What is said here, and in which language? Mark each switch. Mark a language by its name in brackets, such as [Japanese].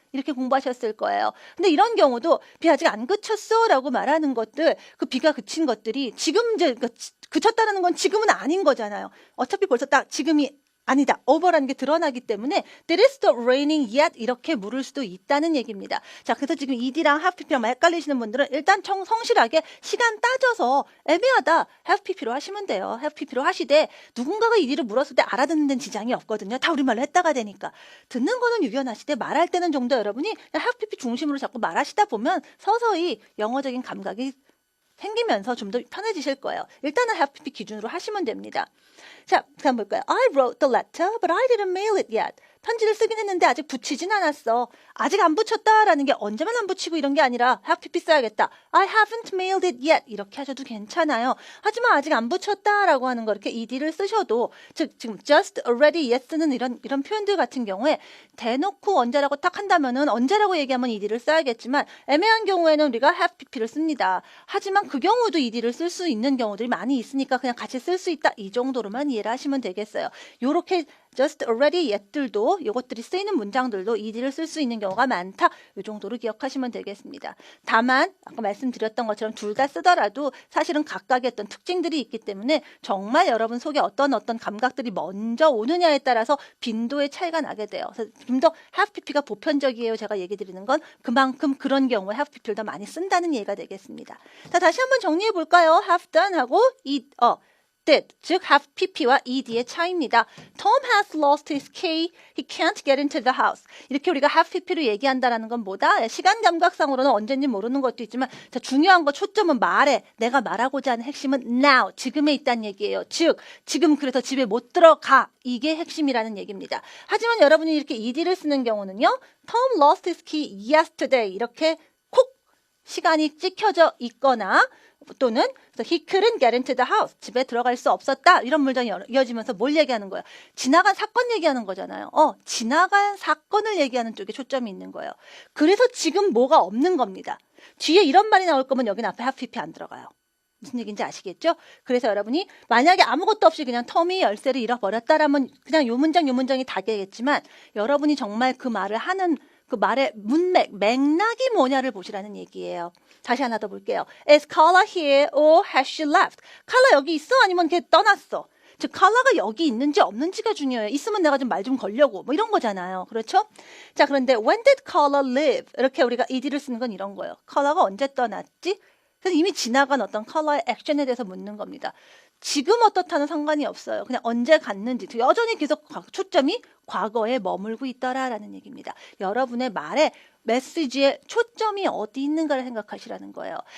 [Korean] 이렇게 공부하셨을 거예요. 근데 이런 경우도 비 아직 안 그쳤어 라고 말하는 것들, 그 비가 그친 것들이 지금 이제 그쳤다는 건 지금은 아닌 거잖아요. 어차피 벌써 딱 지금이 아니다. over라는 게 드러나기 때문에 [English] Did it stop raining yet? [Korean] 이렇게 물을 수도 있다는 얘기입니다. 자, 그래서 지금 ed랑 have pp랑 헷갈리시는 분들은 일단 성실하게 시간 따져서 애매하다. have pp로 하시면 돼요. have pp로 하시되 누군가가 ed를 물었을 때 알아듣는 데는 지장이 없거든요. 다 우리말로 했다가 되니까. 듣는 거는 유연하시되 말할 때는 좀 더 여러분이 have pp 중심으로 자꾸 말하시다 보면 서서히 영어적인 감각이 생기면서 좀 더 편해지실 거예요. 일단은 have pp 기준으로 하시면 됩니다. 자, 그다음 볼까요? [English] I wrote the letter, but I didn't mail it yet. [Korean] 편지를 쓰긴 했는데 아직 붙이진 않았어. 아직 안 붙였다라는 게 언제만 안 붙이고 이런 게 아니라 have pp 써야겠다. [English] I haven't mailed it yet. [Korean] 이렇게 하셔도 괜찮아요. 하지만 아직 안 붙였다라고 하는 거 이렇게 ed를 쓰셔도 즉 지금 just, already, yet 쓰는 이런 표현들 같은 경우에 대놓고 언제라고 딱 한다면은 언제라고 얘기하면 ed를 써야겠지만 애매한 경우에는 우리가 have pp를 씁니다. 하지만 그 경우도 ed를 쓸 수 있는 경우들이 많이 있으니까 그냥 같이 쓸 수 있다. 이 정도로만 이해를 하시면 되겠어요. 요렇게 just, already, yet들도 이것들이 쓰이는 문장들도 ed를 쓸 수 있는 경우가 많다. 이 정도로 기억하시면 되겠습니다. 다만 아까 말씀드렸던 것처럼 둘 다 쓰더라도 사실은 각각의 어떤 특징들이 있기 때문에 정말 여러분 속에 어떤 감각들이 먼저 오느냐에 따라서 빈도의 차이가 나게 돼요. 그래서 좀 더 have pp가 보편적이에요. 제가 얘기 드리는 건 그만큼 그런 경우에 have pp를 더 많이 쓴다는 얘기가 되겠습니다. 자, 다시 한번 정리해 볼까요? have done 하고 did, 즉 have pp와 ed의 차이입니다. [English] Tom has lost his key. He can't get into the house. [Korean] 이렇게 우리가 have pp로 얘기한다라는 건 뭐다? 시간 감각상으로는 언제인지 모르는 것도 있지만 자, 중요한 거 초점은 말에 내가 말하고자 하는 핵심은 now, 지금에 있다는 얘기예요. 즉, 지금 그래서 집에 못 들어가. 이게 핵심이라는 얘기입니다. 하지만 여러분이 이렇게 ed를 쓰는 경우는요. [English] Tom lost his key yesterday. [Korean] 이렇게 콕 시간이 찍혀져 있거나 또는 [English] he couldn't get into the house. [Korean] 집에 들어갈 수 없었다. 이런 문장이 이어지면서 뭘 얘기하는 거예요? 지나간 사건 얘기하는 거잖아요. 지나간 사건을 얘기하는 쪽에 초점이 있는 거예요. 그래서 지금 뭐가 없는 겁니다. 뒤에 이런 말이 나올 거면 여기는 앞에 have pp 안 들어가요. 무슨 얘기인지 아시겠죠? 그래서 여러분이 만약에 아무것도 없이 그냥 텀이 열쇠를 잃어버렸다라면 그냥 요 문장이 다 되겠지만 여러분이 정말 그 말을 하는 그 말의 맥락이 뭐냐를 보시라는 얘기예요. 다시 하나 더 볼게요. [English] Is Carla here or has she left? [Korean] 칼라 여기 있어? 아니면 걔 떠났어? 즉 칼라가 여기 있는지 없는지가 중요해요. 있으면 내가 좀 말 좀 걸려고 뭐 이런 거잖아요. 그렇죠? 자, 그런데 [English] when did Carla leave? [Korean] 이렇게 우리가 ed를 쓰는 건 이런 거예요. 칼라가 언제 떠났지? 그래서 이미 지나간 어떤 칼라의 액션에 대해서 묻는 겁니다. 지금 어떻다는 상관이 없어요. 그냥 언제 갔는지 여전히 계속 초점이 과거에 머물고 있더라라는 얘기입니다. 여러분의 말에 메시지의 초점이 어디 있는가를 생각하시라는 거예요.